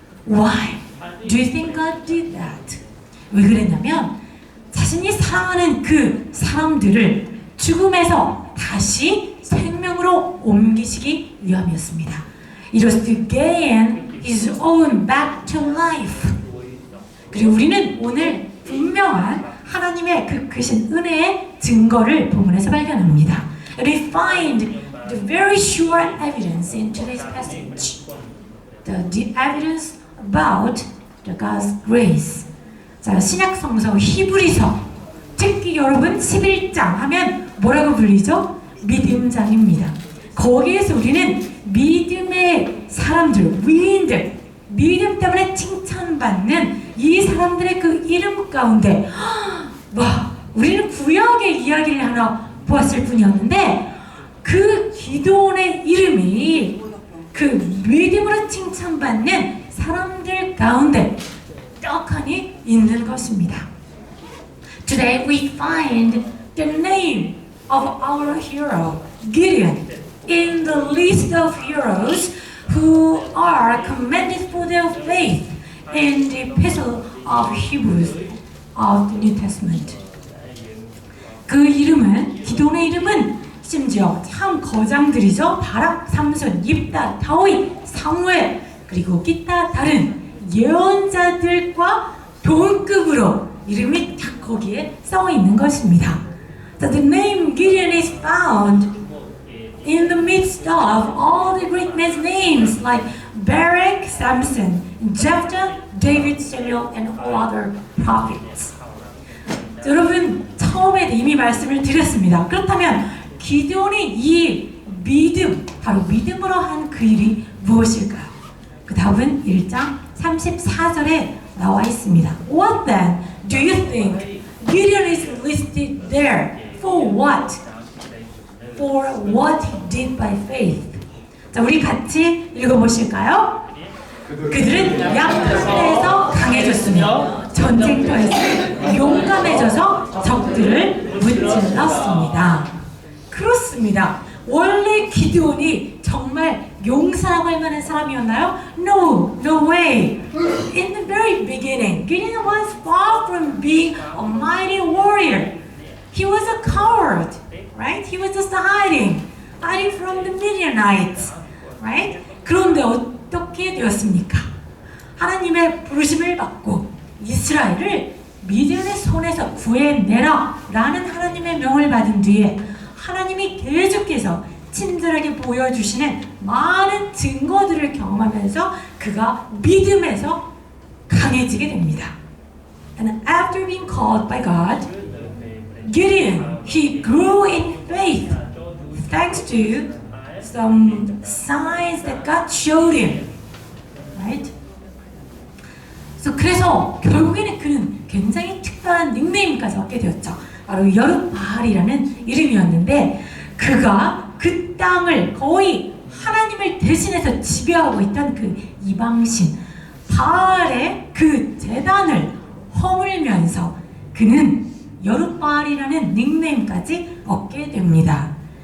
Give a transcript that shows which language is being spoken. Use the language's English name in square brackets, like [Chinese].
[English] Why do you think God did that? [Korean] 왜 그랬냐면 자신이 사랑하는 그 사람들을 죽음에서 다시 생명으로 옮기시기 위함이었습니다. [English] It was to gain His own back to life. [Korean] 그리고 우리는 오늘 분명한 하나님의 그 크신 은혜의 증거를 본문에서 발견합니다. [English] We find the very sure evidence in today's passage. The evidence about the God's grace. [Korean] 자, 신약 성서 히브리서 특히 여러분 11장 하면 뭐라고 불리죠? 믿음장입니다. 거기에서 우리는 믿음의 사람들, 위인들, 믿음 때문에 칭찬받는 이 사람들의 그 이름 가운데 와, 우리는 구약의 이야기를 하나 보았을 뿐이었는데 그 기도원의 이름이 그 믿음으로 칭찬받는 사람들 가운데 떡하니 있는 것입니다. [English] Today we find the name of our hero, Gideon, in the list of heroes who are commended for their faith in the epistle of Hebrews of the New Testament. [Korean] 그 이름은, 기도의 이름은 심지어 참 거장들이죠. 바락, 삼손, 옙다, 다윗, 사무엘, 그리고 기타 다른 예언자들과 동급으로 이름이 딱 거기에 써 있는 것입니다. [English] So the name Gideon is found in the midst of all the great men's names like Barak, Samson, Jephthah, David, Samuel, and all other prophets. [Korean] 여러분 처음에 이미 말씀을 드렸습니다. 그렇다면 기드온이 이 믿음, 바로 믿음으로 한 그 일이 무엇일까요? 그 답은 1장 34절에 나와 있습니다. [English] What then do you think Gideon is listed there? For what? For what he did by faith. [Korean] 자, 우리 같이 읽어보실까요? 그들은 약탈에서 강해졌으며 전쟁터에서 용감해져서 적들을 무찔렀습니다. 그렇습니다. 원래 기드온이 정말 용사라고 할 만한 사람이었나요? [English] No, no way. In the very beginning, Gideon was far from being a mighty warrior. He was a coward, right? He was just hiding from the Midianites, right? [Korean] 그런데 어떻게 되었습니까? 하나님의 부르심을 받고 이스라엘을 미디안의 손에서 구해내라 라는 하나님의 명을 받은 뒤에 하나님이 계속해서 친절하게 보여주시는 많은 증거들을 경험하면서 그가 믿음에서 강해지게 됩니다. [English] And after being called by God, Gideon, he grew in faith thanks to some signs that God showed him. Right? [Korean] 그래서 결국에는 그는 굉장히 특별한 닉네임까지 얻게 되었죠. 바로 여룻바알이라는 이름이었는데 그가 그 땅을 거의 하나님을 대신해서 지배하고 있던 그 이방신 바알의 그 제단을 허물면서 그는 여룻바알이라는 닉네임까지 얻게 됩니다.